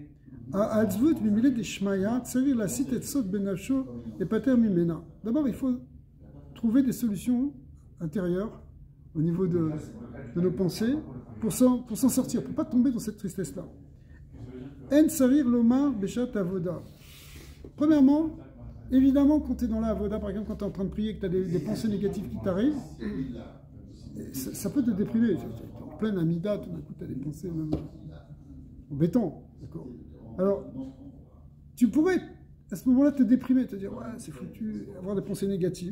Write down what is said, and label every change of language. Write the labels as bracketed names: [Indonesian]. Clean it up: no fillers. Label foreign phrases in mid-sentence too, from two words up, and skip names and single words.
[French] D'abord, il faut trouver des solutions intérieures au niveau de nos pensées pour s'en sortir, pour ne pas tomber dans cette tristesse-là. [Hebrew] אין צריך לומר בשעת עבודה. [French] Premièrement, évidemment, quand tu es dans la avoda, par exemple, quand tu es en train de prier, que tu as des pensées négatives qui t'arrivent, ça peut te déprimer. Tu es en pleine amida, tout d'un coup, tu as des pensées même embêtantes. Alors, tu pourrais à ce moment-là te déprimer, te dire ouais c'est foutu, avoir des pensées négatives.